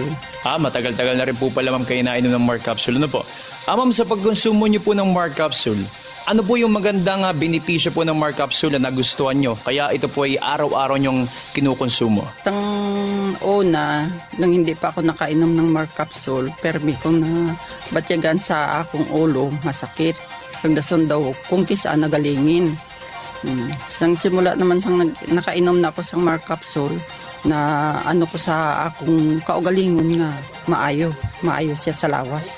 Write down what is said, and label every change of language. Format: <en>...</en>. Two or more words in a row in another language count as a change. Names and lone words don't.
<tl>Matagal-tagal na rin po pala, ma'am, kayo nainom ng Mark Capsule. Ano po? Ma'am, sa pagkonsumo niyo po ng Mark Capsule, ano po yung magandang benepisyo po ng Mark Capsule na nagustuhan nyo? Kaya ito po ay araw-araw nyong kinukonsumo. Tang una, nang hindi pa ako nakainom ng Mark Capsule,</tl> <hil>permi ko na batyagan sa akong ulo, masakit. Pagdason daw, kung kisaan nagalingin. Sang simula naman sang nakainom na ako sa Mark Capsule, na ano ko sa akong kaugalingon nga maayo siya sa lawas.</hil>